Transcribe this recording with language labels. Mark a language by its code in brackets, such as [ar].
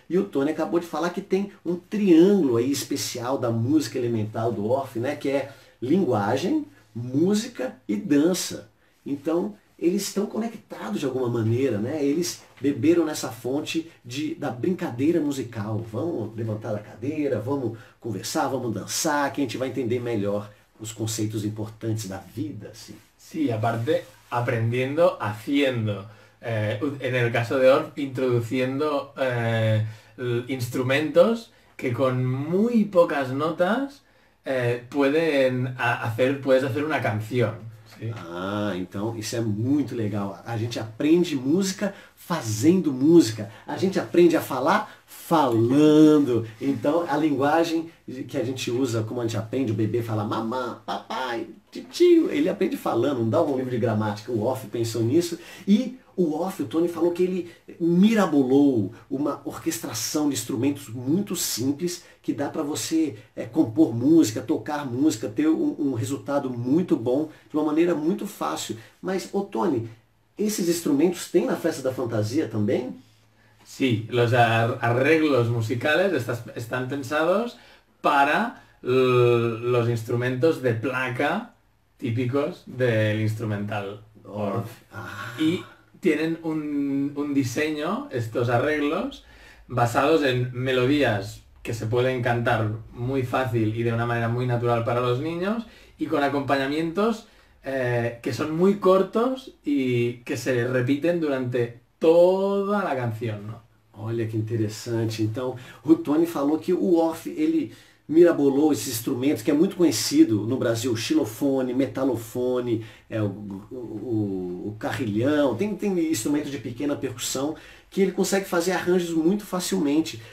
[pt] E o Tony acabou de falar que tem um triângulo aí especial da música elemental do Orff, né, que é linguagem, música e dança. Então, eles estão conectados de alguma maneira, né? Eles beberam nessa fonte da brincadeira musical. Vamos levantar a cadeira, vamos conversar, vamos dançar, que a gente vai entender melhor os conceitos importantes da vida. Assim. [es] Sí, aparte, aprendiendo, haciendo. En el caso de Orff, introduciendo instrumentos que con muy pocas notas puedes hacer una canción. [pt] Sim. Ah, então isso é muito legal. A gente aprende música fazendo música. A gente aprende a falar falando. Então a linguagem que a gente usa, como a gente aprende, o bebê fala mamãe, papai, tio, ele aprende falando, não dá um livro de gramática. O Orff pensou nisso e o Orff, o Tony falou que ele mirabolou uma orquestração de instrumentos muito simples que dá para você compor música, tocar música, ter um resultado muito bom de uma maneira muito fácil. Mas, ô Tony, esses instrumentos tem na Festa da Fantasia também? [es] Sí, los arreglos musicales están pensados para los instrumentos de placa típicos del instrumental Orff. Y tienen un diseño, estos arreglos, basados en melodías que se pueden cantar muy fácil y de una manera muy natural para los niños y con acompañamientos que son muy cortos y que se repiten durante [pt] toda a canção, não? Olha que interessante. Então, o Tony falou que o Orff, ele mirabolou esses instrumentos que é muito conhecido no Brasil, xilofone, metalofone, o carrilhão, tem instrumentos de pequena percussão que ele consegue fazer arranjos muito facilmente.